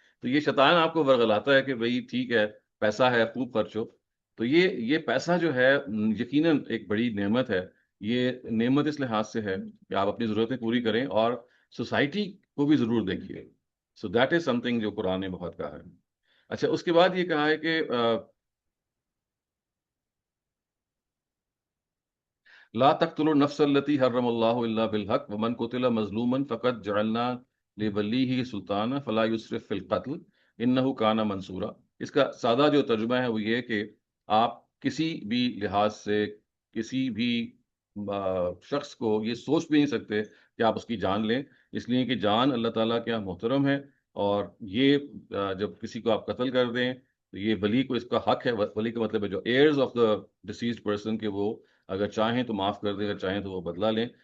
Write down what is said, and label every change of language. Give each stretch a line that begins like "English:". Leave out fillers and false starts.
Urdu: تو یہ شیطان آپ کو ورغلاتا ہے کہ بھئی ٹھیک ہے پیسہ ہے خوب خرچ ہو. تو یہ پیسہ جو ہے یقیناً ایک بڑی نعمت ہے. یہ نعمت اس لحاظ سے ہے کہ آپ اپنی ضرورتیں پوری کریں اور سوسائٹی کو بھی ضرور دیکھیے.
English: so that is something
Urdu: جو قرآن نے بہت کہا ہے. اچھا اس کے بعد یہ کہا ہے کہ
Arabic: لا تقتلوا النفس التي حرم الله الا بالحق ومن قتل مظلوما فقد جعلنا لوليه سلطانا فلا يسرف في القتل انه كان منصورا.
Urdu: اس کا سادہ جو ترجمہ ہے وہ یہ کہ آپ کسی بھی لحاظ سے کسی بھی شخص کو یہ سوچ بھی نہیں سکتے کہ آپ اس کی جان لیں، اس لیے کہ جان اللہ تعالیٰ کے یہاں محترم ہے، اور یہ جب کسی کو آپ قتل کر دیں تو یہ ولی کو اس کا حق ہے، ولی کا مطلب ہے جو
English: heirs of the deceased person,
Urdu: کہ وہ اگر چاہیں تو معاف کر دیں، اگر چاہیں تو وہ بدلہ لیں.